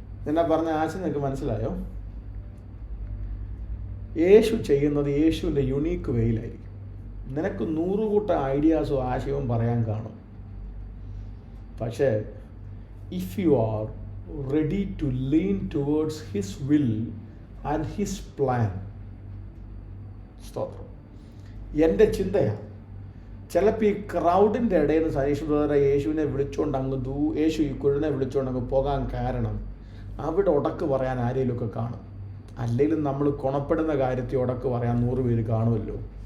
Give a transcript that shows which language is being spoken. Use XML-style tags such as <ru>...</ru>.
<ml>എന്നാ പറഞ്ഞ ആശയം നിങ്ങൾക്ക് മനസ്സിലായോ? യേശു ചെയ്യുന്നത് യേശുവിൻ്റെ യുണീക്ക് വേയിലായിരിക്കും. നിനക്ക് 100 കൂട്ടം ഐഡിയാസും ആശയവും പറയാൻ കാണും. പക്ഷേ</ml> <en>If you are ready to lean towards His will and His plan.</en> <ml>സ്തോത്രം. എൻ്റെ ചിന്തയാണ് ചിലപ്പോൾ ഈ ക്രൗഡിൻ്റെ ഇടയിൽ നിന്ന് സനീഷ് ബ്രദറെ യേശുവിനെ വിളിച്ചുകൊണ്ട് യേശു ഈ കുഴലിനെ വിളിച്ചുകൊണ്ട് അങ്ങ് പോകാൻ കാരണം അവിടെ ഉടക്ക് പറയാൻ ആരെങ്കിലുമൊക്കെ കാണും. അല്ലെങ്കിൽ നമ്മൾ ഗുണപ്പെടുന്ന കാര്യത്തിൽ ഉടക്ക് പറയാൻ 100 പേര് കാണുമല്ലോ.</ml>